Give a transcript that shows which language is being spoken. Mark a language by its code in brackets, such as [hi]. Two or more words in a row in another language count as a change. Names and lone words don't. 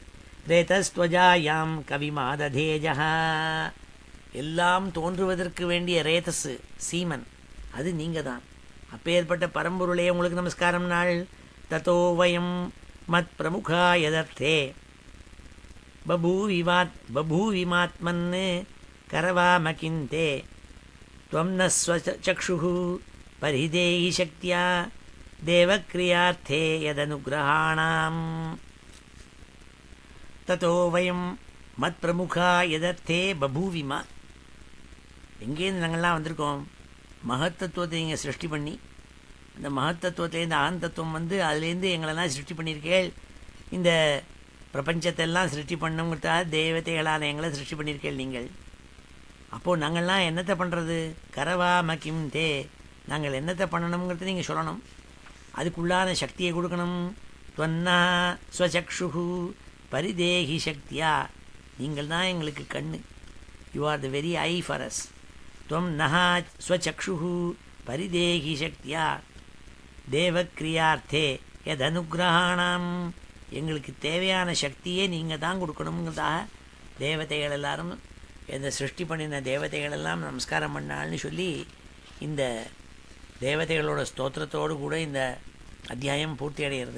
[sa] रेतस्त्वजायां कविमादधेजः, [ta] எல்லாம் தோன்றுவதற்கு வேண்டிய ரேதஸ் சீமன் அது நீங்கள் தான். அப்பேற்பட்ட பரம்பொருளே உங்களுக்கு நமஸ்காரம் நாள். [sa] ततो वयं मत् प्रमुखा यदर्थे बभूविमात्मन् करवामकिन्ते त्वं न स्वचक्षुः परिदेहि शक्त्या देवक्रियार्थे यदनुग्रहाणाम्. ततो वयं मत् प्रमुखा यदर्थे बभूविम. [ta] எங்கேருந்து நாங்கள்லாம் வந்திருக்கோம்? மகத்தத்துவத்தை நீங்கள் சிருஷ்டி பண்ணி, அந்த மகத்தத்துவத்திலேருந்து ஆனந்தத்துவம் அதுலேருந்து எங்களெல்லாம் சிருஷ்டி பண்ணியிருக்கேள். இந்த பிரபஞ்சத்தை எல்லாம் சிருஷ்டி பண்ணுங்கிறதுக்காக தேவதைகளால் எங்களை சிருஷ்டி பண்ணியிருக்கேள் நீங்கள். அப்போது நாங்கள்லாம் என்னத்தை பண்ணுறது? [sa] करवाम किं ते, [ta] நாங்கள் என்னத்தை பண்ணணுங்கிறது நீங்கள் சொல்லணும். அதுக்குள்ளான சக்தியை கொடுக்கணும். [sa] त्वन्नः स्वचक्षुः परिदेहि शक्त्या, [ta] நீங்கள் தான் எங்களுக்கு கண்ணு. [en] You are the very eye for us. [sa] त्वं नः स्वचक्षुः परिदेहि शक्त्या देवक्रियार्थे यदनुग्रहाणाम्, [ta] எங்களுக்கு தேவையான சக்தியே நீங்கள் தான் கொடுக்கணுங்கிறதாக தேவதைகள் எல்லாரும், இந்த சிருஷ்டி பண்ணின தேவதைகள் எல்லாம் நமஸ்காரம் பண்ணாள்னு சொல்லி இந்த தேவதைகளோட ஸ்தோத்திரத்தோடு கூட இந்த அத்தியாயம் பூர்த்தி அடைகிறது.